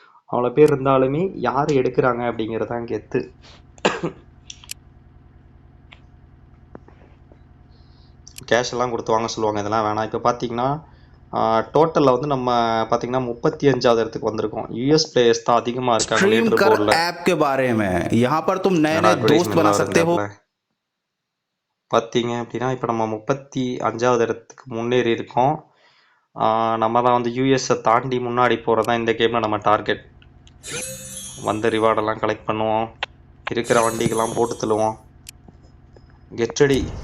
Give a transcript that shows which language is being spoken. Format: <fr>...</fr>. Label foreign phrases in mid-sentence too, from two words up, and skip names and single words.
<ta>அவ்வளோ பேர் இருந்தாலுமே யார் எடுக்கிறாங்க அப்படிங்கிறது தான் கெத்து. கேஷ் எல்லாம் கொடுத்து வாங்க சொல்லுவாங்க. இதெல்லாம் வேணாம். இப்போ பார்த்தீங்கன்னா டோட்டலில் வந்து நம்ம பார்த்தீங்கன்னா 35வது இடத்துக்கு வந்திருக்கோம்.</ta> <en>US players</en> <ta>தான் அதிகமாக இருக்காங்க</ta> <hi>स्ट्रीम</hi> <ta>லீடர்</ta> <hi>कर</hi> <ta>போர்டில்.</ta> <hi>ऐप के बारे में यहाँ पर तुम नए</hi> <ta>என்னடா</ta> <hi>नए दोस्त बना</hi> <ta>அட்வர்டைஸ்மெண்ட்லாம்</ta> <hi>सकते हो।</hi> <ta>வருதுங்க. பார்த்தீங்க அப்படின்னா இப்போ நம்ம 35வது இடத்துக்கு முன்னேறி இருக்கோம். நம்ம தான் வந்து யூஎஸை தாண்டி முன்னாடி போகிறது தான் இந்த கேமில் நம்ம டார்கெட். வந்த ரிவார்டெல்லாம் கலெக்ட் பண்ணுவோம், இருக்கிற வண்டிக்கெல்லாம் போட்டு தள்ளுவோம்.</ta> <en>Get ready.</en>